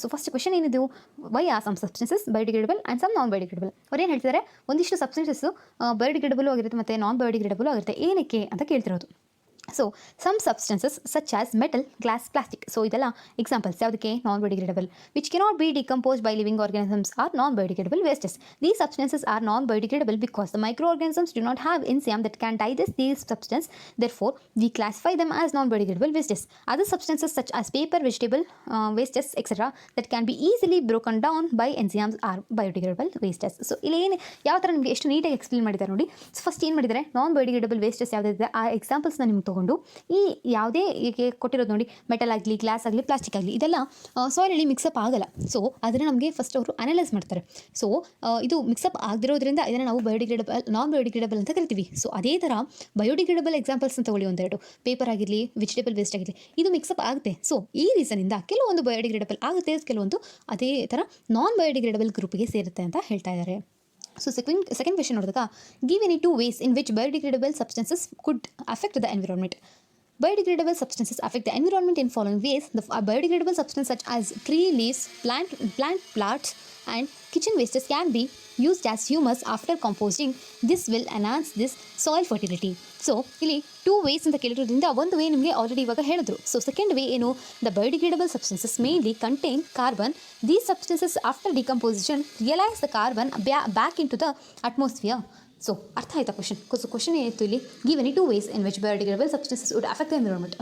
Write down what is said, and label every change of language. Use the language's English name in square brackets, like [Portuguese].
[English] so first question [Kannada] ಏನಿದೆ, [English] Why are some substances biodegradable and some non biodegradable. [Kannada] ಅವ್ರು ಏನು ಹೇಳ್ತಿದ್ದಾರೆ, ಒಂದಿಷ್ಟು ಸಬ್ಸ್ಟೆನ್ಸಸ್ಸು ಬಯೋಡಿಗ್ರೇಡಬಲ್ ಆಗಿರುತ್ತೆ ಮತ್ತು ನಾನ್ ಬಯೋಡಿಗ್ರೇಡಬಲ್ ಆಗಿರುತ್ತೆ. ಏನಕ್ಕೆ ಅಂತ ಕೇಳ್ತಿರೋದು. [English] So some substances such as metal, glass, plastic. So [Kannada] ಇದೆಲ್ಲ ಎಕ್ಸಾಂಪಲ್ಸ್ ಯಾವುದಕ್ಕೆ, [English] Non biodegradable. Which cannot be decomposed by living organisms are non biodegradable wastes. These substances are non-biodegradable because the microorganisms do not have enzyme that can digest these substances. Therefore, we classify them as non-biodegradable wastes. Other substances such as paper, vegetable wastes, etc. that can be easily broken down by enzymes are biodegradable wastes. [Kannada] So ಇಲ್ಲಿ ಏನು ಯಾವ ಥರ ನಿಮಗೆ ಎಷ್ಟು ನೀಟಾಗಿ explain ಮಾಡಿದ್ದಾರೆ ನೋಡಿ. First ಏನು ಮಾಡಿದ್ದಾರೆ, ನಾನ್ ಬಯೋಡಿಗ್ರೇಡಬಲ್ ವೇಸ್ಟಸ್ ಯಾವುದಿದೆ ಆ ಎಕ್ಸಾಂಪಲ್ಸ್ನ ನಿಮ್ಗೆ ತೊಗೊಂಡು ಈ ಯಾವುದೇ ಈಗ ಕೊಟ್ಟಿರೋದು ನೋಡಿ, ಮೆಟಲ್ ಆಗಲಿ, ಗ್ಲಾಸ್ ಆಗಲಿ, ಪ್ಲಾಸ್ಟಿಕ್ ಆಗಲಿ, ಇದೆಲ್ಲ ಸಾಯಿಲಲ್ಲಿ ಮಿಕ್ಸಪ್ ಆಗಲ್ಲ. ಸೊ ಅದನ್ನು ನಮಗೆ ಫಸ್ಟ್ ಅವರು ಅನಲೈಸ್ ಮಾಡ್ತಾರೆ. ಸೊ ಇದು ಮಿಕ್ಸಪ್ ಆಗದಿರೋದ್ರಿಂದ ಇದನ್ನು ನಾವು ಬಯೋಡಿಗ್ರೇಡಬಲ್, ನಾನ್ ಬಯೋಡಿಗ್ರೇಡಬಲ್ ಅಂತ ಕರಿತೀವಿ. ಸೊ ಅದೇ ಥರ ಬಯೋಡಿಗ್ರೇಡಬಲ್ ಎಕ್ಸಾಂಪಲ್ಸ್ ಅಂತ ತಗೊಳ್ಳಿ ಒಂದೆರಡು. ಪೇಪರ್ ಆಗಿರಲಿ, ವೆಜಿಟೇಬಲ್ ವೇಸ್ಟ್ ಆಗಿರಲಿ, ಇದು ಮಿಕ್ಸಪ್ ಆಗುತ್ತೆ. ಸೊ ಈ ರೀಸನಿಂದ ಕೆಲವೊಂದು ಬಯೋಡಿಗ್ರೇಡಬಲ್ ಆಗುತ್ತೆ, ಕೆಲವೊಂದು ಅದೇ ಥರ ನಾನ್ ಬಯೋಡಿಗ್ರೇಡಬಲ್ ಗ್ರೂಪಿಗೆ ಸೇರುತ್ತೆ ಅಂತ ಹೇಳ್ತಾ ಇದ್ದಾರೆ. [English] so second question [Kannada] ನೋಡಿದಾಗ, [English] Give any two ways in which biodegradable substances could affect the environment. Biodegradable substances affect the environment in following ways. The biodegradable substances such as tree leaves, plant parts and kitchen wastes can be used as humus after composting. This will enhance this soil fertility. [Kannada] So ಇಲ್ಲಿ two ways ಅಂತ ಕೇಳಿರೋದ್ರಿಂದ ಒಂದು way ನಿಮಗೆ already ಇವಾಗ ಹೇಳಿದ್ರು. [English] So second way ಏನು, the biodegradable substances mainly contain carbon. These substances after decomposition realise the carbon back in to the atmosphere. So [Kannada] ಅರ್ಥ ಆಯ್ತಾ question? [English] so [Kannada] question ಏನಿತ್ತು ಇಲ್ಲಿ, [English] Give any two ways in which biodegradable substances would affect the environment.